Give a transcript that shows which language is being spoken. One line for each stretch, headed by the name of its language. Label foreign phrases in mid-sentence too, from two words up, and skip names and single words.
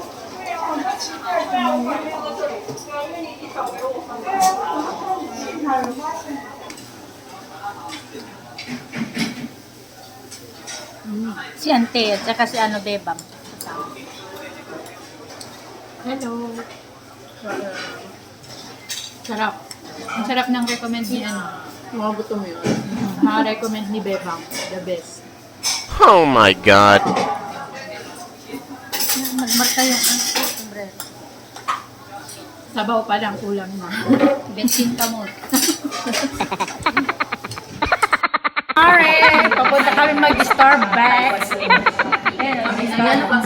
Chinese: 对啊，很奇怪，对啊，我把它放在这里，对啊，因为你找给我。对啊，我说你现场有发现。
Filipino: Si Ante at saka si ano, Bebang. Hello. Sarap. Ang sarap ng recommend ni ano. Mga gutom yun. Recommend ni Bebang.
English: The best. Oh my God.
Filipino: Magmarka yung sombrero. Sabaw pa lang, kulang na. Bensin ka mo. Alright! Papunta kami mag-Starbucks. Ayan, mag-Starbucks.